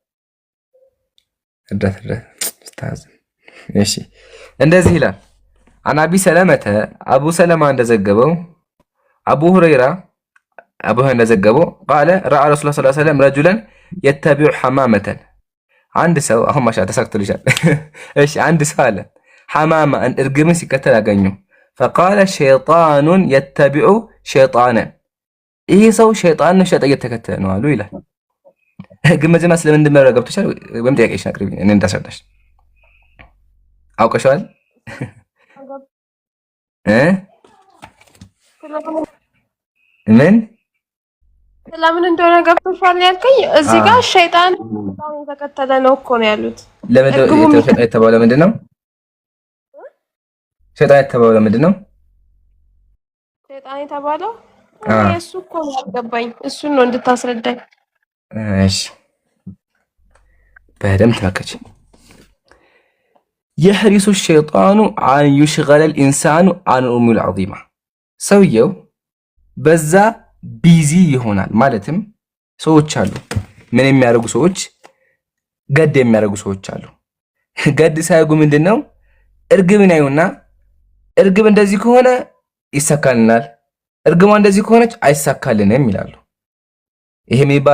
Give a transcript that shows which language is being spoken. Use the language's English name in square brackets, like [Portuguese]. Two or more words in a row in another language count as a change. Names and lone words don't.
[Amharic] እርዳት እሺ እንደዚህ ይላል። [Arabic] عن أبي سلمة [Amharic] አቡ ሰለማ እንደዘገበው አቡ ሁረይራ እንደዘገበው [Arabic] قال رأى رسول الله صلى الله عليه وسلم رجلا يتبع حمامة [Amharic] አንድ ሰው አሁን ማሻ ተሳክቶልሻል። እሺ አንድ ሰው አለ ሐማማ እርግብን ሲከተል አገኘው። [Arabic] فقال شيطان يتبع شيطانا [Amharic] ይሄ ሰው ሸይጣን እየተከተለ ነው አሉ ይላል። ግን መጀመሪያ ስለምን እንደመረገ ገብቶሻል ወይም ጥያቄሽ አቅርቢ እኔ እንዳስረዳሽ አውቀሻል ምን ስለምን እንደሆነ ገብቶሻል ያልከኝ እዚህ ጋር ሸይጣን እየተከተለ ነው እኮ ነው ያሉት። ለምን የተባለው ምንድነው? ሸይጣን የተባለው ምንድነው? ሸይጣን የተባለው እሱ እኮ ነው ያልገባኝ። እሱን ነው እንድታስረዳኝ። እሺ በደምብ ተመከች። [Arabic] يحرص الشيطان عن يشغل الإنسان عن الأمور [Amharic] العظيمة ሰውየው በዛ ቢዚ ይሆናል። ማለትም ሰዎች አሉ ምን የሚያደርጉ ሰዎች ገድ የሚያደርጉ ሰዎች አሉ። ገድ ሳይጉ ምንድነው እርግብን ያዩና እርግብ እንደዚህ ከሆነ ይሳካልናል፣ እርግቧ እንደዚህ ከሆነች አይሳካልንም ይላሉ። ይሄ ምን ይባላል?